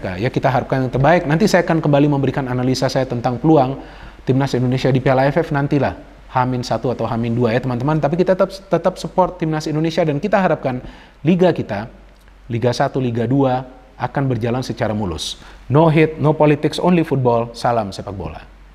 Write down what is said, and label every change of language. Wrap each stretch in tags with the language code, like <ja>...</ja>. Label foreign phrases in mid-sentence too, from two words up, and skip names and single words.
<id>Ya kita harapkan yang terbaik. Nanti saya akan kembali memberikan analisa saya tentang peluang timnas Indonesia di Piala AFF nantilah H-1 atau H-2 ya teman-teman. Tapi kita tetap support timnas Indonesia dan kita harapkan liga kita, Liga 1, Liga 2 akan berjalan secara mulus.</id> <en>No hate, no politics, only football.</en> <id>Salam sepak bola.</id>